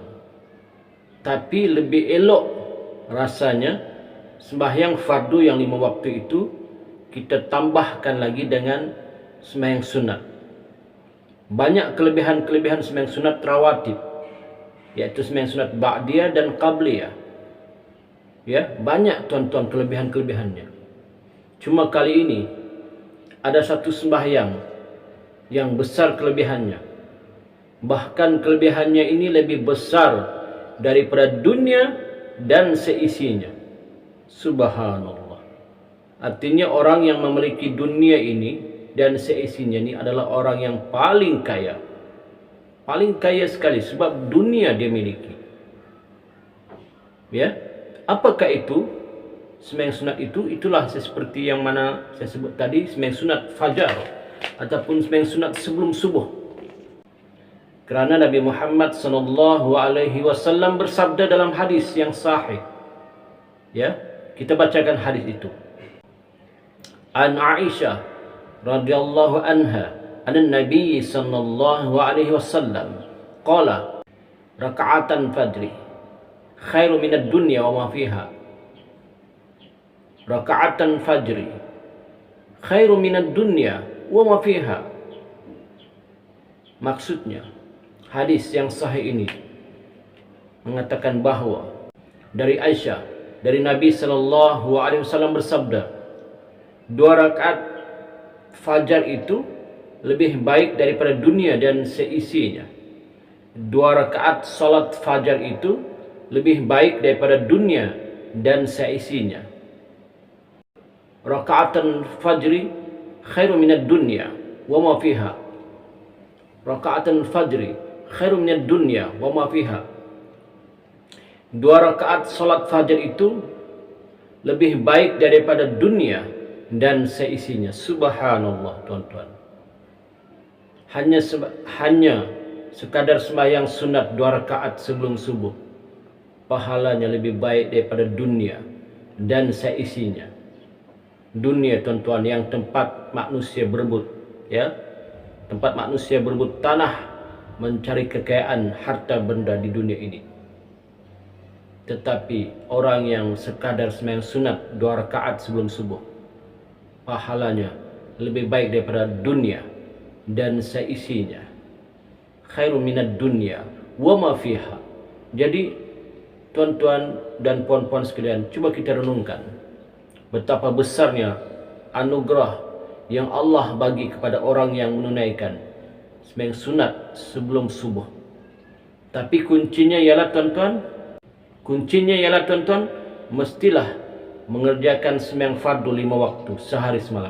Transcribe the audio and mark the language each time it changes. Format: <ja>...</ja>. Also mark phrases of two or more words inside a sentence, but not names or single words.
<ms>Tapi lebih elok rasanya sembahyang fardu yang 5 waktu itu kita tambahkan lagi dengan sembahyang sunat. Banyak kelebihan-kelebihan sembahyang sunat rawatib, iaitu sembahyang sunat ba'diyah dan qabliyah. Ya, banyak tuan-tuan kelebihan-kelebihannya. Cuma kali ini ada satu sembahyang yang besar kelebihannya. Bahkan kelebihannya ini lebih besar daripada dunia dan seisinya. Subhanallah. Artinya orang yang memiliki dunia ini dan seisinya ini adalah orang yang paling kaya. Paling kaya sekali sebab dunia dia miliki. Ya. Apakah itu? Sembahyang sunat itu, itulah seperti yang mana saya sebut tadi, sembahyang sunat fajar ataupun sembahyang sunat sebelum subuh. Kerana Nabi Muhammad SAW bersabda dalam hadis yang sahih. Ya, kita bacakan hadis itu.</ms> <ar>عن عائشة رضي الله عنها أن النبي صلى الله عليه وسلم قال ركعتا الفجر خير من الدنيا وما فيها. ركعتا الفجر خير من الدنيا وما فيها.</ar> <ms>Maksudnya hadis yang sahih ini mengatakan bahawa dari Aisyah, dari Nabi</ms> <ar>صلى الله عليه وسلم</ar> <ms>bersabda, 2 rakaat fajar itu lebih baik daripada dunia dan seisinya. 2 rakaat salat fajar itu lebih baik daripada dunia dan seisinya.</ms> <ar>ركعتا الفجر خير من الدنيا وما فيها. ركعتا الفجر خير من الدنيا وما فيها.</ar> <ms>2 rakaat salat fajar itu lebih baik daripada dunia dan seisinya. Subhanallah tuan-tuan. Hanya sekadar sembahyang sunat 2 rakaat sebelum subuh, pahalanya lebih baik daripada dunia dan seisinya. Dunia tuan-tuan yang tempat manusia berebut, ya, tempat manusia berebut tanah, mencari kekayaan harta benda di dunia ini. Tetapi orang yang sekadar sembahyang sunat 2 rakaat sebelum subuh, pahalanya lebih baik daripada dunia dan seisinya.</ms> <ar>خير من الدنيا وما فيها.</ar> <ms>Jadi tuan-tuan dan puan-puan sekalian, cuba kita renungkan betapa besarnya anugerah yang Allah bagi kepada orang yang menunaikan sembahyang sunat sebelum subuh. Tapi kuncinya ialah tuan-tuan, mestilah mengerjakan sembahyang fardu 5 waktu sehari semalam.</ms>